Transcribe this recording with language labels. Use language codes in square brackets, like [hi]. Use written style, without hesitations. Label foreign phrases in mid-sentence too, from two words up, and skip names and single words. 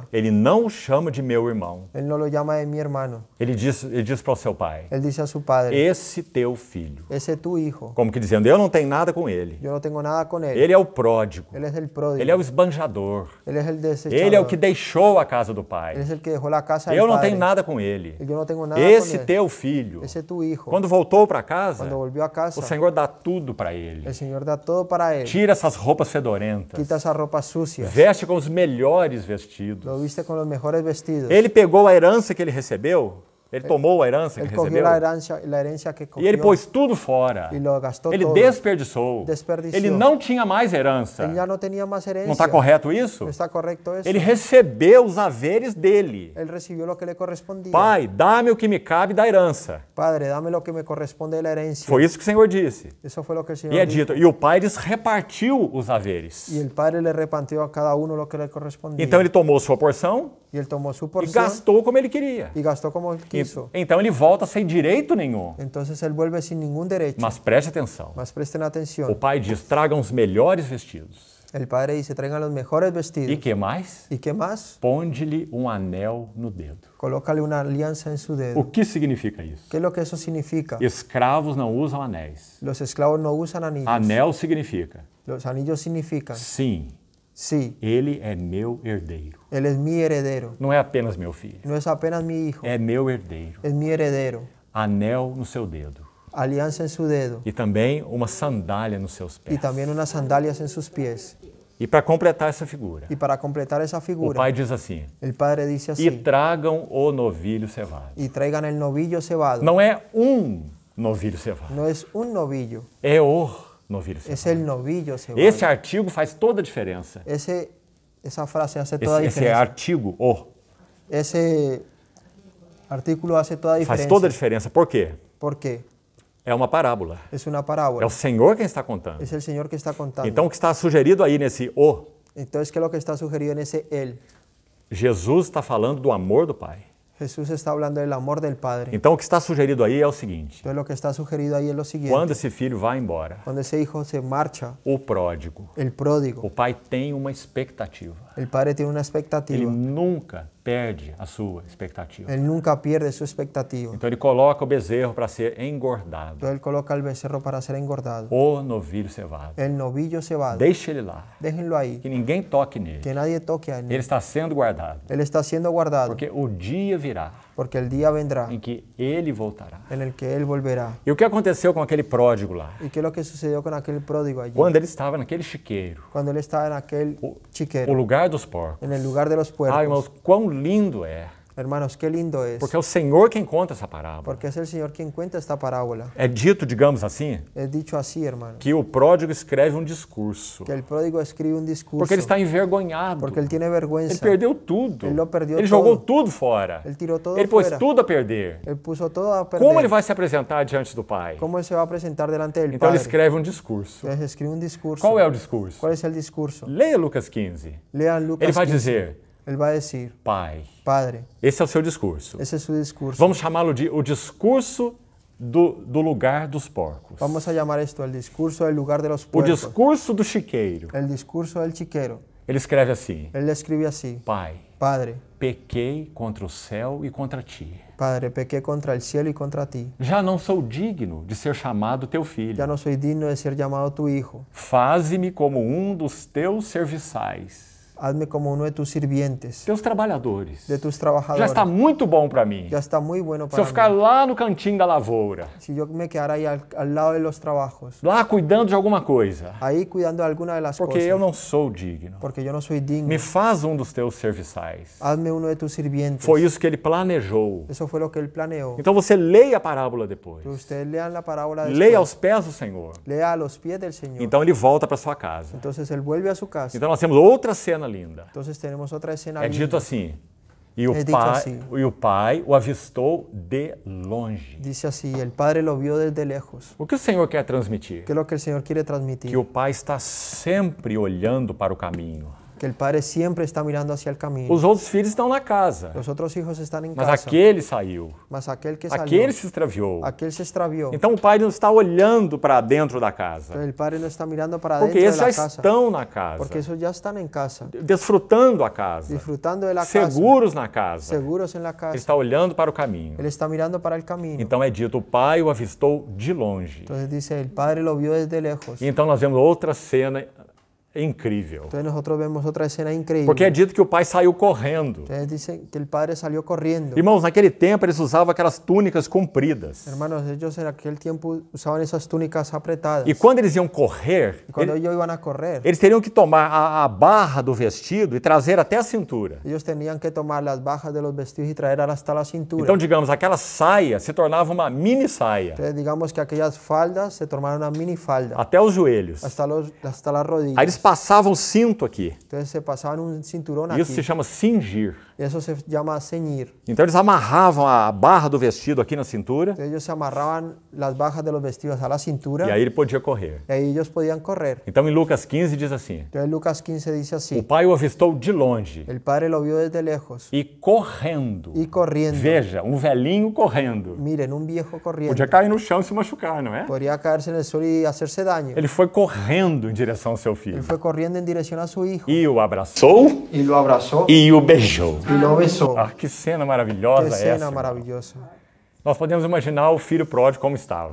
[pt] ele não o chama de meu irmão. [es] él no lo llama de mi hermano. [pt] Ele diz para o seu pai, [es] Él dice a su padre, [pt] esse teu filho. [es] ese es tu hijo. [pt] Como que dizendo, eu não tenho nada com ele. [es] Yo no tengo nada con él. [pt] Ele é o pródigo. [es] Él es el pródigo. [pt] Ele é o esbanjador. [es] Él es el desechador. [pt] Ele é o que deixou a casa do [es] Él [pt] pai. [es] es el que dejó la casa del [pt] Eu não [es] padre. [pt] tenho nada com ele. [es] Yo no tengo nada [pt] Esse [es] con él. [pt] teu filho. [es] Ese es tu hijo. [pt] Quando voltou para casa, [es] Cuando volvió a casa, [pt] o Senhor dá tudo para ele. [es] el Señor da todo para él. [pt] Tira essas roupas fedorentas. [es] Quita esas ropas sucias. [pt] Veste com os melhores vestidos. [es] Lo viste con los mejores vestidos. [pt] Ele pegou a herança que ele recebeu. Ele tomou a herança que [es] Él cogió [pt] recebeu. [es] la herencia que [pt] E [es] cogió [pt] ele pôs tudo fora. [es] y lo gastó [pt] Ele [es] todo. [pt] desperdiçou. [es] Desperdició. [pt] Ele não tinha mais herança. [es] Él ya no tenía más herencia. [pt] Não está correto isso? [es] ¿No está correcto eso? [pt] Ele recebeu os haveres dele. [es] Él recibió lo que le correspondía. [pt] Pai, dá-me o que me cabe da herança. [es] Padre, dame lo que me corresponde de la herencia. [pt] Foi isso que o Senhor disse. [es] Eso fue lo que el Señor [pt] E é [es] dijo. [pt] dito. E o pai lhes repartiu os haveres. [es] Y el Padre le repartió a cada uno lo que le correspondía. [pt] Então ele tomou sua porção [es] Y él tomó su [pt] e [es] porción [pt] gastou como ele queria. [es] y gastó como él quiso. [pt] Então ele volta sem direito nenhum. [es] Entonces él vuelve sin ningún derecho. [pt] Mas preste atenção. [es] Mas presten [pt] O [es] atención. [pt] pai diz: tragam os melhores vestidos. [es] El Padre dice, traigan los mejores [pt] E [es] vestidos. [pt] que mais? [es] ¿Y qué más? [pt] Ponde-lhe um anel no dedo. [es] Colócale una alianza en su [pt] O [es] dedo. [pt] que significa isso? [es] ¿Qué es lo que eso significa? [pt] Escravos não usam anéis. [es] Los esclavos no usan anillos. [pt] Anel significa, [es] Los anillos significan, [pt] sim, [es] sí, [pt] ele é meu herdeiro. [es] él es mi heredero. [pt] Não é apenas meu filho, [es] No es apenas mi hijo, [pt] é meu herdeiro. [es] es mi heredero. [pt] Anel no seu dedo. [es] Alianza en su dedo [pt] E também uma sandália nos seus [es] y [pt] pés. [es] también unas sandalias en sus pies. [pt] E para completar essa figura, [es] Y para completar esa [pt] o [es] figura, [pt] pai diz assim: [es] el Padre dice [pt] e [es] así, [pt] tragam o novilho cevado. [es] y traigan el novillo cebado. [pt] Não é novilho cevado, [es] No es un novillo, [pt] é o novilho [es] es [pt] cevado. [es] el novillo cebado. [pt] Esse artigo faz toda a diferença. [es] Esa frase hace toda la [pt] Esse [es] diferencia. [pt] artigo, [es] Ese artículo hace toda la [pt] faz [es] diferencia. [pt] toda a diferença. Por quê? [es] ¿Por qué? [pt] É uma parábola. [es] Es una [pt] É [es] parábola. [pt] o Senhor quem está contando. [es] Es el Señor que está contando. [pt] Então, o que está sugerido aí nesse o, [es] Entonces, ¿qué es lo que está sugerido en ese él? [pt] Jesus está falando do amor do Pai. [es] Jesús está hablando del amor del Padre. [pt] Então, o que está sugerido aí é o seguinte: [es] Entonces, lo que está sugerido ahí es lo siguiente. [pt] quando esse filho vai embora, [es] Cuando ese hijo se marcha, [pt] o pródigo, [es] el [pt] o [es] pródigo, [pt] pai tem uma expectativa. [es] el Padre tiene una [pt] Ele [es] expectativa. [pt] nunca perde a sua expectativa. [es] Él nunca pierde su expectativa. [pt] Então, ele coloca o bezerro para ser engordado. [es] Entonces, él coloca el becerro para ser engordado. [pt] O novilho cevado. [es] El novillo cebado. [pt] Deixe ele lá. [es] Déjenlo ahí. [pt] Que ninguém toque nele. [es] Que nadie toque a él. [pt] Ele está sendo guardado. [es] Él está siendo guardado. [pt] Porque o dia virá [es] Porque el día vendrá [pt] em que ele voltará. [es] en el que él volverá. [pt] E o que aconteceu com aquele pródigo lá? [es] ¿Y qué es lo que sucedió con aquel pródigo allí? [pt] Quando ele estava naquele chiqueiro, [es] Cuando él estaba en aquel [pt] o [es] chiquero, [pt] lugar dos porcos. [es] en el lugar de los [pt] Ah, [es] puercos. [pt] irmãos, quão lindo é [es] Hermanos, qué lindo es. [pt] Porque é o Senhor quem conta essa parábola. [es] Porque es el Señor quien cuenta esta parábola. [pt] É dito, digamos assim, [es] Es dicho así, hermano, [pt] que o pródigo escreve um discurso. [es] que el pródigo escribe un discurso. [pt] Porque ele está envergonhado. [es] Porque él tiene [pt] Ele [es] vergüenza. [pt] perdeu tudo. Ele lo perdeu Ele jogou [es] todo. [pt] tudo fora. [es] Él tiró todo [pt] Ele pôs [es] fuera. [pt] tudo a perder. [es] Él puso todo a perder. [pt] Como ele vai se apresentar diante do Pai? [es] ¿Cómo él se va a presentar delante del [pt] Então ele [es] Padre? [pt] escreve um discurso. [es] Entonces escribe un discurso. [pt] Qual é o discurso? [es] ¿Cuál es el discurso? [pt] Leia Lucas 15. [es] Lean Lucas [pt] Ele vai [es] 15. [pt] dizer, [es] Él va a decir, [pt] Pai, [es] Padre, [pt] esse é o seu discurso. [es] ese es su discurso. [pt] Vamos chamá-lo de o discurso do lugar dos porcos. [es] Vamos a llamar esto el discurso del lugar de los [pt] O [es] puercos. [pt] discurso do chiqueiro. [es] El discurso del chiquero. [pt] Ele escreve assim, [es] Él le escribe así, [pt] Pai, [es] Padre, [pt] pequei contra o céu e contra ti. [es] Padre, pequé contra el cielo y contra ti. [pt] Já não sou digno de ser chamado teu filho. [es] Ya no soy digno de ser llamado tu hijo. [pt] Faze-me como um dos teus serviçais, [es] Hazme como uno de tus sirvientes, [pt] teus trabalhadores. [es] de tus [pt] Já [es] trabajadores. [pt] está muito bom para mim. [es] Ya está muy bueno [pt] Se eu [es] para [pt] ficar [es] mí. [pt] lá no cantinho da lavoura, [es] Si yo me quedara ahí al lado de los trabajos, [pt] lá cuidando de alguma coisa, [es] ahí cuidando de alguna de las [pt] porque [es] cosas, [pt] eu não sou digno. [es] porque yo no soy digno. [pt] Me faz um dos teus serviçais. [es] Hazme uno de tus sirvientes. [pt] Foi isso que ele planejou. [es] Eso fue lo que él planeó. [pt] Então você leia a parábola depois. [es] Que ustedes lean la parábola después. [pt] Leia aos pés do Senhor. [es] Lea a los pies del Señor. [pt] Então ele volta para sua casa. [es] Entonces él vuelve a su casa. [pt] Então nós temos outra cena linda. [es] Entonces tenemos otra escena [pt] É [es] linda. [pt] dito assim, e É dito assim. o pai o avistou de longe. [es] Dice así, el Padre lo vio desde lejos. [pt] O que o Senhor quer transmitir? [es] ¿Qué es lo que el Señor quiere transmitir? [pt] Que o pai está sempre olhando para o caminho. [es] Que el Padre siempre está mirando hacia el camino. [pt] Os outros filhos estão na casa, [es] Los otros hijos están en [pt] mas [es] casa. [pt] aquele saiu, [es] Mas aquel que salió, [pt] aquele se extraviou. [es] aquel se extravió. [pt] Então o pai não está olhando para dentro da casa, [es] Entonces el Padre no está mirando para [pt] porque [es] dentro [pt] eles [es] de [pt] já [es] la casa. [pt] estão na casa, [es] Porque esos ya están en casa. [pt] desfrutando a casa, [es] Disfrutando de la casa. [pt] seguros na casa. [es] Seguros en la [pt] Ele [es] casa. [pt] está olhando para o caminho. [es] Él está mirando para el camino. [pt] Então é dito, o pai o avistou de longe. [es] Entonces dice, el Padre lo vio desde lejos. [pt] E então nós vemos outra cena incrível. [es] Entonces nosotros vemos otra escena increíble. [pt] Porque é dito que o pai saiu correndo. [es] Entonces dice que el Padre salió corriendo. [pt] Irmãos, naquele tempo eles usavam aquelas túnicas compridas. [es] Hermanos, ellos en aquel tiempo usaban esas túnicas apretadas. [pt] E quando eles iam correr, [es] Y cuando ellos iban a correr, [pt] eles teriam que tomar a barra do vestido e trazer até a cintura. [es] ellos tenían que tomar las bajas de los vestidos y traerlas hasta la cintura. [pt] Então, digamos, aquela saia se tornava uma mini saia, [es] Entonces digamos que aquellas faldas se tornaron una mini falda [pt] até os joelhos. [es] hasta las rodillas. [pt] Aí eles passavam o cinto aqui. [es] Entonces se pasaban un cinturón [pt] Isso se [es] aquí. [pt] chama cingir. [es] Y eso se llama ceñir. [pt] Então eles amarravam a barra do vestido aqui na cintura [es] Entonces ellos se amarraban las bajas de los vestidos a la cintura [pt] e aí ele podia correr. [es] y ahí ellos podían correr. [pt] Então em Lucas 15 diz assim: [es] Entonces Lucas 15 dice [pt] o [es] así, [pt] pai o avistou de longe [es] el Padre lo vio desde lejos [pt] e correndo. [es] y corriendo. [pt] Veja, um velhinho correndo. [es] Miren, un viejo corriendo. [pt] Podia cair no chão e se machucar, não é? [es] Podría caerse en el suelo y hacerse daño. [pt] Ele foi correndo em direção ao seu [es] Él [pt] filho [es] fue corriendo en dirección a su hijo [pt] e o abraçou [es] y lo abrazó [pt] e o beijou. [es] y lo besó. [pt] Ah, que cena [es] Qué [pt] maravilhosa é [es] escena [pt] essa. [es] maravillosa. [pt] Nós podemos imaginar o filho pródigo como estava.